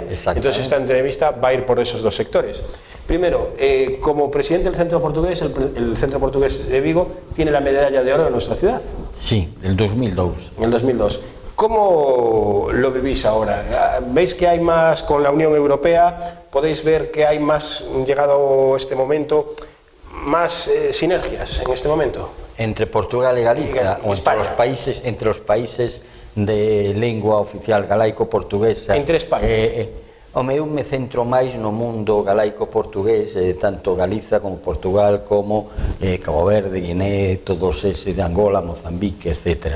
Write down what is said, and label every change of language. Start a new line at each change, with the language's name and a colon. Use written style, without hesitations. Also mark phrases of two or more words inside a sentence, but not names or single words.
Spanish: Entonces esta entrevista va a ir por esos dos sectores. Primero, como presidente del Centro Portugués, el Centro Portugués de Vigo tiene la medalla de oro de nuestra ciudad. Sí, el 2002. En el 2002. ¿Cómo lo vivís ahora? ¿Veis que hay más con la Unión Europea? ¿Podéis ver que hay más, llegado este momento, más sinergias en este momento?
Galician: Entre Portugal e Galiza, ou entre os países de lingua oficial galaico-portuguesa.
Spanish: Entre España.
Galician: Eu me centro máis no mundo galaico-portugués, tanto Galiza como Portugal, como Cabo Verde, Guiné, todos ese de Angola, Mozambique, etc.